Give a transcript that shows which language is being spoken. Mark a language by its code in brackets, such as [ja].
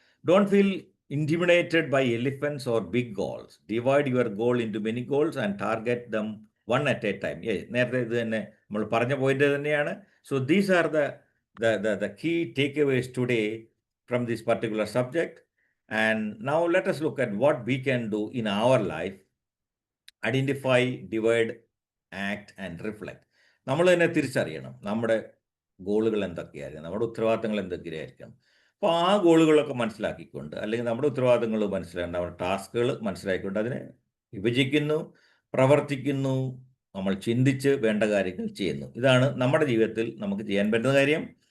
[en] Don't feel intimidated by elephants or big goals. Divide your goal into many goals and target them one at a time. [ml] നേരത്തെ ഇത് തന്നെ നമ്മൾ പറഞ്ഞ point തന്നെയാണ്. [en] So these are the key takeaways today from this particular subject. And now let us look at what we can do in our life. Identify, divide, act and reflect. [ml] നമ്മൾ തന്നെ തിരിച്ചറിയണം നമ്മുടെ ഗോളുകൾ എന്തൊക്കെയായിരിക്കും, നമ്മുടെ ഉത്തരവാദിത്തങ്ങൾ എന്തൊക്കെയായിരിക്കണം. അപ്പോൾ ആ ഗോളുകളൊക്കെ മനസ്സിലാക്കിക്കൊണ്ട്, അല്ലെങ്കിൽ നമ്മുടെ ഉത്തരവാദിത്തങ്ങൾ മനസ്സിലാക്കി, നമ്മുടെ ടാസ്കുകൾ മനസ്സിലാക്കിക്കൊണ്ട് അതിനെ വിഭജിക്കുന്നു, പ്രവർത്തിക്കുന്നു, നമ്മൾ ചിന്തിച്ച് വേണ്ട കാര്യങ്ങൾ ചെയ്യുന്നു. ഇതാണ് നമ്മുടെ ജീവിതത്തിൽ നമുക്ക് ചെയ്യാൻ പറ്റുന്ന കാര്യം.